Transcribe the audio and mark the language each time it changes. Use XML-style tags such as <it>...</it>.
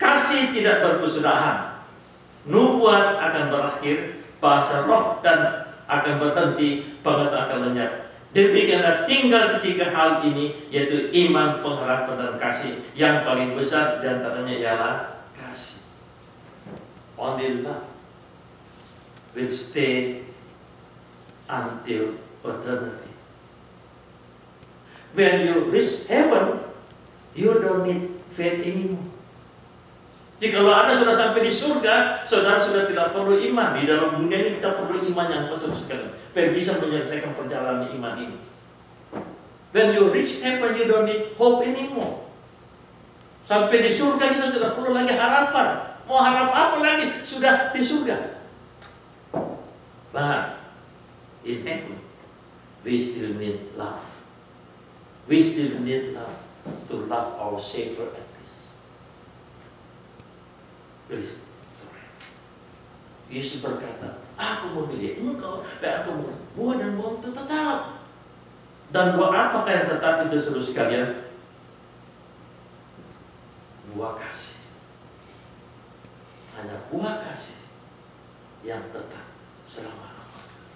<id>Kasih tidak berkesudahan, nubuat akan berakhir, bahasa roh dan akan berhenti, pengetahuan akan lenyap. Demikianlah tinggal ketiga hal ini, yaitu iman, pengharapan, dan kasih. Yang paling besar diantaranya ialah kasih.</id> <en>Only love will stay until eternity. When you reach heaven, you don't need faith anymore.</en> <id>Jikalau Anda sudah sampai di surga, saudara sudah tidak perlu iman. Di dalam dunia ini kita perlu iman yang besar sekali, supaya bisa menyelesaikan perjalanan iman ini.</id> <en>When you reach heaven, you don't need hope anymore.</en> <id>Sampai di surga kita tidak perlu lagi harapan. Mau harap apa lagi? Sudah di surga.</id> <en>But in heaven, we still need love. We still need love to love our Savior and Christ.</en> <id>Yesus berkata, aku memilih engkau, dan aku buah, dan buah itu tetap. Dan buah apakah yang tetap itu, saudara sekalian? Buah kasih. Hanya buah kasih yang tetap selama-lamanya.</id>